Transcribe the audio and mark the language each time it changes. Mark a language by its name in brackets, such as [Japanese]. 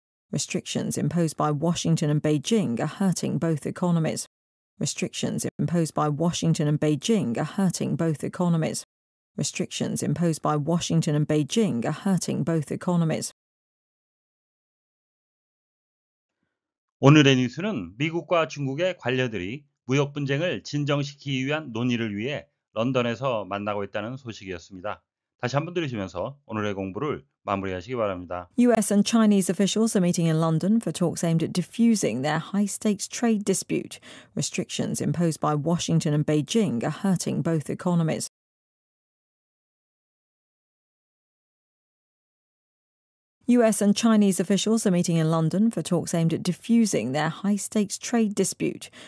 [English] Restrictions imposed by Washington and Beijing are hurting both economies. Restrictions imposed by Washington and Beijing are hurting both economies. Restrictions imposed by Washington and Beijing are hurting both economies. [Korean] 오늘의 뉴스는 미국과 중국의 관료들이 무역 분쟁을 진정시키기 위한 논의를 위해 런던에서 만나고 있다는 소식이었습니다. 다시 한번 들으시면서 오늘의 공부를 마무리하시기 바랍니다. [English] US and Chinese officials are meeting in London for talks aimed at diffusing their high-stakes trade dispute. Restrictions imposed by Washington and Beijing are hurting both economies. US and Chinese officials are meeting in London for talks aimed at diffusing their high-stakes trade dispute.